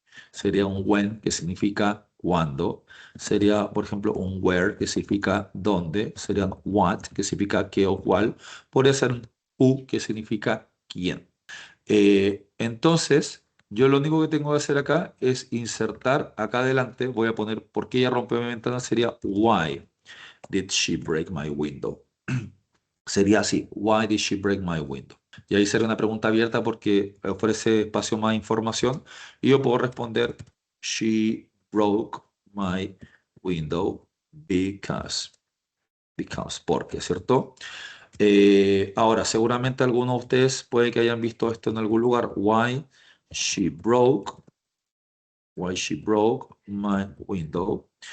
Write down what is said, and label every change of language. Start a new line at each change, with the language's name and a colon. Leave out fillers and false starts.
Spanish: Sería un when, que significa cuándo. Sería, por ejemplo, un where, que significa dónde. Sería un what, que significa qué o cuál. Podría ser un who, que significa quién. Entonces, yo lo único que tengo que hacer acá es insertar acá adelante. Voy a poner por qué ella rompió mi ventana.
English: Sería why did she break my window? Sería así, why did she break my window?
Spanish: Y ahí sería una pregunta abierta porque ofrece espacio más información y yo puedo responder,
English: she broke my window because,
Spanish: porque, ¿cierto? Ahora, seguramente algunos de ustedes puede que hayan visto esto en algún lugar,
English: she broke, why she broke my window.